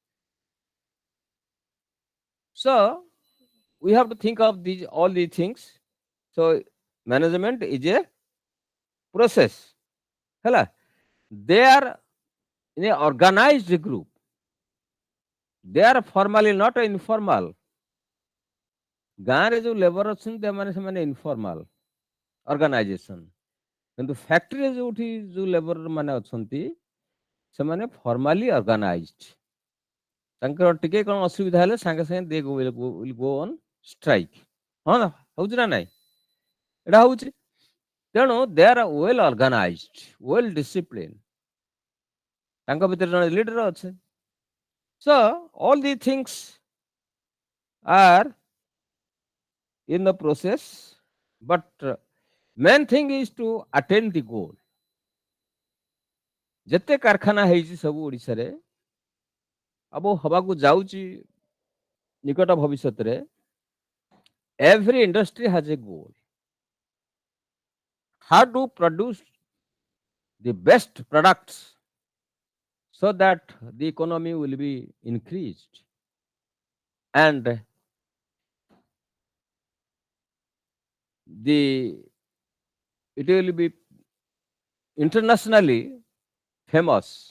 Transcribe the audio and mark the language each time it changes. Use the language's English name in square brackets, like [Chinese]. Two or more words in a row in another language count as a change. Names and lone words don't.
[English] So we have to think of these all these things. So management is a process. Hello. They are in a organized group. They are formally not informal. [Odia] ଗାଁରେ ଯୋଉ ଲେବର ଅଛନ୍ତି ସେମାନେ [English] informal organisation, [Odia] କିନ୍ତୁ ଫ୍ୟାକ୍ଟ୍ରିରେ ଯୋଉଠି ଯୋଉ ଲେବର ମାନେ ଅଛନ୍ତି ସେମାନେ [English] formally organised. [Odia] ତାଙ୍କର ଟିକେ କଣ ଅସୁବିଧା ହେଲେ ସାଙ୍ଗେ ସାଙ୍ଗେ [English] they will go on strike. [Odia] ହଁ ନା, ହଉଛି ନା ନାଇଁ? ଏଇଟା ହଉଛି। [English] ତେଣୁ they are well organised, well discipline. [Odia] ତାଙ୍କ ଭିତରେ ଜଣେ ଲିଡର ଅଛି। [English] So all these things are in the process, but main thing is to attain the goal. [Odia] ଯେତେ କାରଖାନା ହେଇଛି ସବୁ ଓଡ଼ିଶାରେ, ଆଉ ହବାକୁ ଯାଉଛି ନିକଟ ଭବିଷ୍ୟତରେ, [English] every industry has a goal. How to produce the best products so that the economy will be increased and the it will be internationally famous.